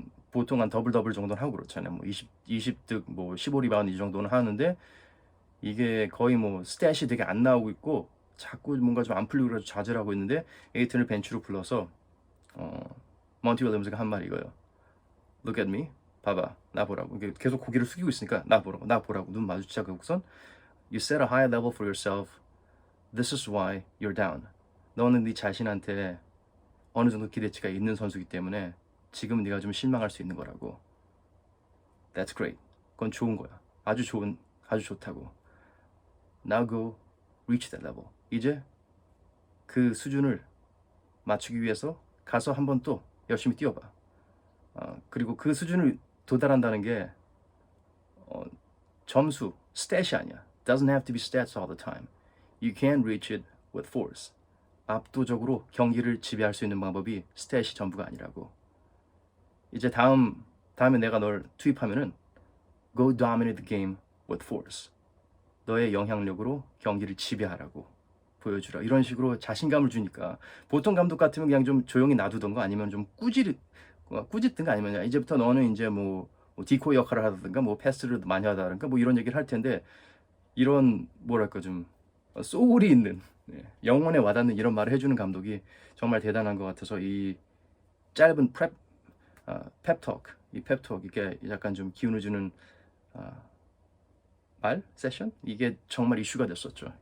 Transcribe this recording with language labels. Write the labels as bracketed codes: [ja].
[ko] 보통 한 더블 더블 정도는 하고 그렇잖아요. 뭐 20득 뭐 15리바운드 이 정도는 하는데 이게 거의 뭐 스탯이 되게 안 나오고 있고 자꾸 뭔가 좀 안 풀리고 그래서 좌절을 하고 있는데 에이튼을 벤치로 불러서 몬티 윌리엄스가 한 말이 이거예요. [en] Look at me. [ko] 봐봐. 나 보라고. 이게 계속 고개를 숙이고 있으니까 나 보라고. 나 보라고. 눈 마주치자고선 [en] You set a high level for yourself. This is why you're down. [ko] 너는 네 자신한테 어느 정도 기대치가 있는 선수이기 때문에 지금 네가 좀 실망할 수 있는 거라고. [en] That's great. [ko] 그건 좋은 거야. 아주 좋다고. [en] Now go reach that level. [ko] 이제 그 수준을 맞추기 위해서 가서 한번 또 열심히 뛰어봐. 그리고 그 수준을 도달한다는 게 점수, 스탯이 아니야. [en] Doesn't have to be stats all the time. You can reach it with force. [ko] 압도적으로 경기를 지배할 수 있는 방법이 스탯이 전부가 아니라고. 이제 다음에 내가 널 투입하면은 [en] Go dominate the game with force. [ko] 너의 영향력으로 경기를 지배하라고 보여주라. 이런 식으로 자신감을 주니까 보통 감독 같으면 그냥 좀 조용히 놔두던가 아니면 좀 꾸짖든가 아니면 이제부터 너는 이제 뭐 디코 역할을 하든가 뭐 패스를 많이 하다든가 뭐 이런 얘기를 할 텐데 이런 뭐랄까 좀 소울이 있는 영혼에 와닿는 이런 말을 해주는 감독이 정말 대단한 것 같아서 이 짧은 펩톡 이 펩톡 이게 약간 좀 기운을 주는 말 세션 이게 정말 이슈가 됐었죠.